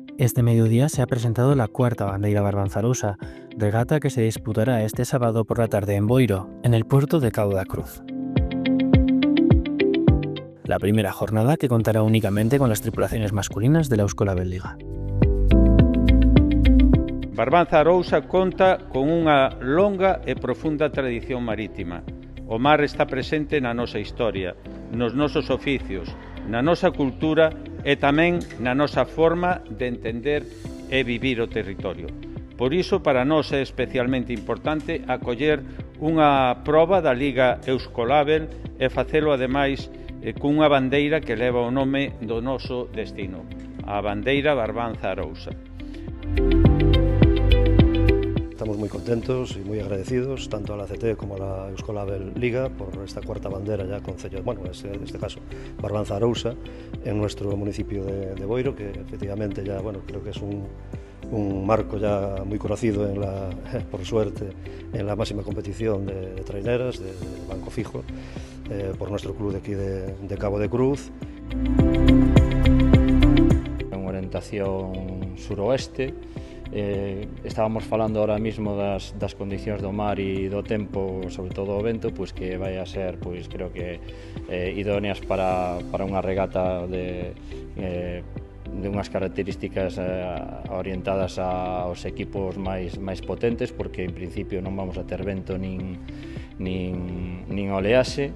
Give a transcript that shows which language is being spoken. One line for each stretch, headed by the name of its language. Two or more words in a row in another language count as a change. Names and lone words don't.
Spanish: Este mediodía se ha presentado la cuarta bandeira barbanzarusa, regata que se disputará este sábado por la tarde en Boiro, en el puerto de Cabo da Cruz. La primera jornada que contará únicamente con las tripulaciones masculinas de la Euskolabel Liga.
Galician: Barbanza Arousa conta con unha longa e profunda tradición marítima. O mar está presente na nosa historia, nos nosos oficios, na nosa cultura e tamén na nosa forma de entender e vivir o territorio. Por iso, para nós é especialmente importante acoller unha proba da Liga Euskolabel e facelo, ademais, cunha bandeira que leva o nome do noso destino, a bandeira Barbanza Arousa.
Spanish: Estamos muy contentos y muy agradecidos tanto a la CT como a la Euskolabel Liga por esta cuarta bandera ya concello, bueno, en este caso Barbanza Arousa en nuestro municipio de Boiro, que efectivamente ya, bueno, creo que es un marco ya muy conocido por suerte en la máxima competición de traineras, de banco fijo, por nuestro club de aquí de Cabo de Cruz. En orientación suroeste.
Galician: Estábamos falando
Spanish: ahora mismo
Galician: das condicións do mar e do tempo, sobre todo o vento, pois que vai a ser, pois creo que idóneas para unha regata de unhas características orientadas aos equipos máis potentes, porque en principio non vamos a ter vento nin oleaxe.